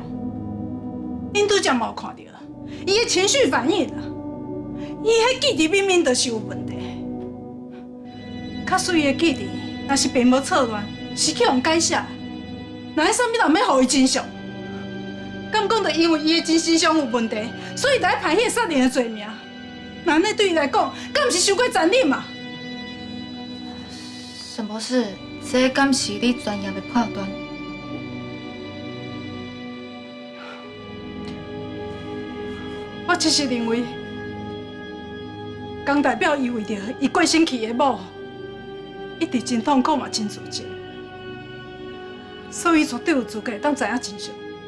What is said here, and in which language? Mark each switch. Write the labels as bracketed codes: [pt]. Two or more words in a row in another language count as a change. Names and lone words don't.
[nan] 恁拄則嘛有看到，伊的情緒反應啊，伊迄記憶明明就是有問題。較水的記憶，若是並無錯亂，是去互改寫，那啥物人要互伊真相？敢講着因為伊的精神上有問題，所以才排迄個殺人的罪名？那安尼對伊來講，敢毋是傷過殘忍嘛？沈博士，這敢是你專業的判斷？我只是認為，江代表伊為着伊過身去的某，一直真痛苦嘛，真自責，所以絕對有資格當知影真相。